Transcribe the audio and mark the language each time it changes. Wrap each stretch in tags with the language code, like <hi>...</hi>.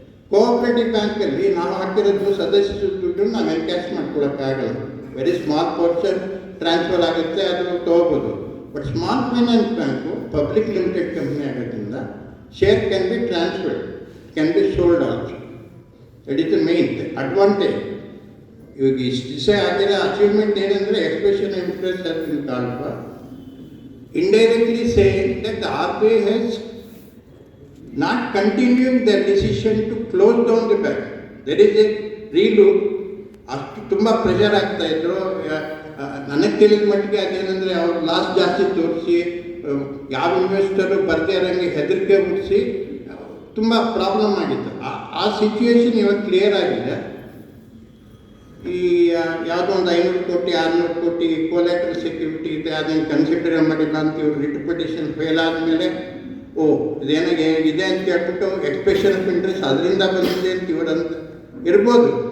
<kn>Cooperative ಬ್ಯಾಂಕಲ್ಲಿ ನಾವು ಹಾಕಿರೋದು ಸದಸ್ಯ ದುಡ್ಡು ನಾವು encash ಮಾಡ್ಕೊಳಕ್ಕಾಗಲ್ಲ. Very small portion transfer ಆಗುತ್ತೆ, ಅದು ತೊಗೋಬೋದು. But small finance bank public limited company ಆಗೋದ್ರಿಂದ</kn> <en>Share can be transferred, can be sold also. That is the main advantage.</en> <kn>ಇವಾಗ ಇಷ್ಟು ದಿವಸ ಆಗಿರೋ ಅಚೀವ್ಮೆಂಟ್ ಏನಂದರೆ</kn> <en>Expression interest has been called for, indirectly saying that the RBI has not continuing their decision to close down the bank. There is a relook.</en> <kn>ಅಷ್ಟು ತುಂಬ pressure ಆಗ್ತಾಯಿದ್ರು. ನನಗೆ ತಿಳಿದ ಮಟ್ಟಿಗೆ ಅದೇನೆಂದರೆ ಅವ್ರು ಲಾಸ್ ಜಾಸ್ತಿ ತೋರಿಸಿ ಯಾವ ಇನ್ವೆಸ್ಟರು ಬರ್ದೇ ಇರೋಂಗೆ ಹೆದರಿಕೆ ಹುಟ್ಟಿಸಿ ತುಂಬ ಪ್ರಾಬ್ಲಮ್ ಆಗಿತ್ತು. ಆ ಸಿಚುವೇಶನ್ ಇವಾಗ ಕ್ಲಿಯರ್ ಆಗಿದೆ. ಈ ಯಾವುದೋ ಒಂದು 500 ಕೋಟಿ 600 ಕೋಟಿ ಕೊಲೆಟ್ರಲ್ ಸೆಕ್ಯೂರಿಟಿ ಇದೆ, ಅದನ್ನು ಕನ್ಸಿಡರ್ ಮಾಡಿಲ್ಲ ಅಂತ ಇವ್ರು ರಿಟ್ ಪಿಟಿಷನ್ ಫೇಲ್ ಆದಮೇಲೆ ಇದೇನಾಗೆ ಇದೆ ಅಂತ ಹೇಳ್ಬಿಟ್ಟು ಎಕ್ಸ್ಪ್ರೆಷನ್ ಆಫ್ ಇಂಟ್ರೆಸ್ಟ್ ಅದರಿಂದ ಬಂದಿದೆ ಅಂತ ಇವ್ರಂತ ಇರ್ಬೋದು.</kn>